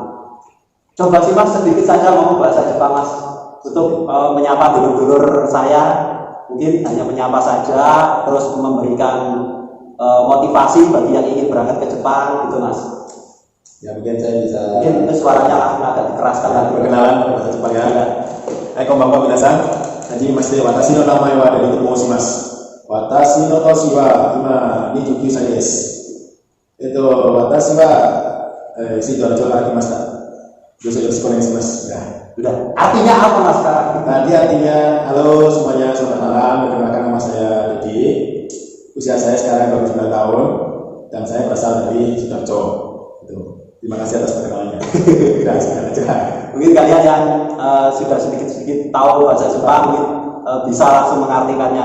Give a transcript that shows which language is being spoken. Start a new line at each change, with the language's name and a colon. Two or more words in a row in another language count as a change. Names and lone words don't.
Indonesian: Coba sih Mas sedikit saja ngomong bahasa Jepang Mas, untuk menyapa dulur-dulur saya. Mungkin hanya menyapa saja, terus memberikan motivasi bagi yang ingin berangkat ke Jepang, gitu Mas. Ya mungkin saya bisa. Mungkin suaranya agak dikeraskan lagi. Perkenalan bahasa Jepang ya.
Japanese: こんばんは皆さん.
Indonesian: Jadi masih
Japanese: 私の名前はDeddyと申します. 私の年は今 29 歳です。私はSidoarjoから来ました。よろしくお願いします。Ya.
Indonesian: Udah. Artinya apa Mas sekarang? Tadi artinya, halo semuanya, selamat malam. Perkenalkan nama saya Deddy. Usia saya sekarang 29 tahun dan saya berasal dari Sidoarjo. Terima kasih atas perkenalannya. Mungkin kalian yang sudah sedikit-sedikit tahu bahasa Jepang mungkin bisa langsung mengartikannya.